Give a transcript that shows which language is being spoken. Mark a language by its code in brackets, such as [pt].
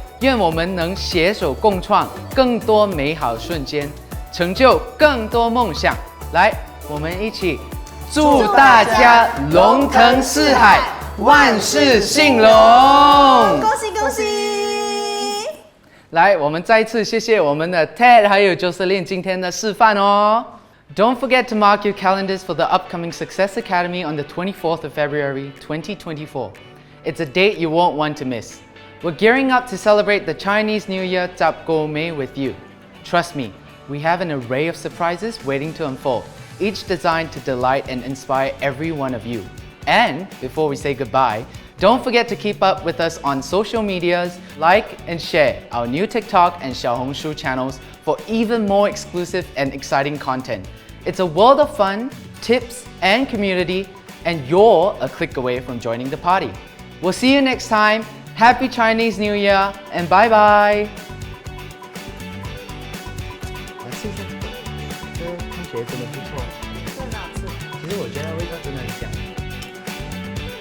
[zh] 愿我们能携手共创更多美好瞬间，成就更多梦想。来，我们一起。祝大家龙腾四海，万事兴隆！恭喜恭喜！来，我们再次谢谢我们的 Ted 还有 Jocelyn 今天的示范哦。 [en] Don't forget to mark your calendars for the upcoming Success Academy on the 24th of February 2024. It's a date you won't want to miss. We're gearing up to celebrate the Chinese New Year Zap Go Mei with you. Trust me, we have an array of surprises waiting to unfold, each designed to delight and inspire every one of you. And before we say goodbye, don't forget to keep up with us on social medias, like and share our new TikTok and Xiaohongshu channels for even more exclusive and exciting content. It's a world of fun, tips, and community, and you're a click away from joining the party. We'll see you next time. Happy Chinese New Year, and bye bye. [zh] 看起来真的不错，真的好吃。其实我觉得味道真的很香。